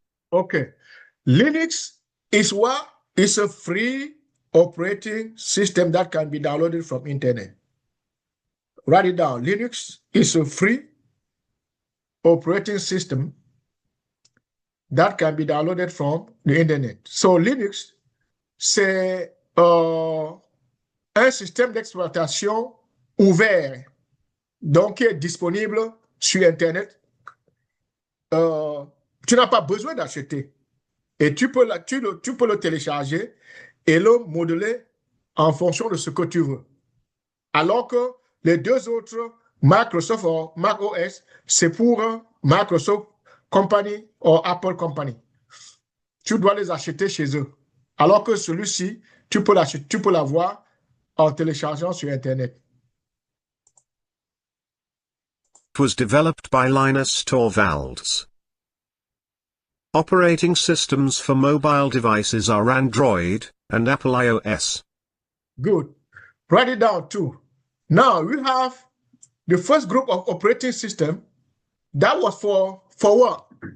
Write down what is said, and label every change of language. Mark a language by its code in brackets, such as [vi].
[en] Okay. Linux is what? It's a free operating system that can be downloaded from internet. Write it down. Linux is a free operating system that can be downloaded from the internet. [fr] So Linux, c'est un système d'exploitation ouvert, donc qui est disponible sur internet. Tu n'as pas besoin d'acheter. Et tu peux le télécharger et le modeler en fonction de ce que tu veux. Alors que les deux autres, Microsoft ou Mac OS, c'est pour Microsoft Company ou Apple Company. Tu dois les acheter chez eux. Alors que celui-ci, tu peux l'avoir en téléchargeant sur Internet. [en] It was developed by Linus Torvalds. Operating systems for mobile devices are Android and Apple iOS. Good. Write it down too. Now we have the first group of operating system that was for what?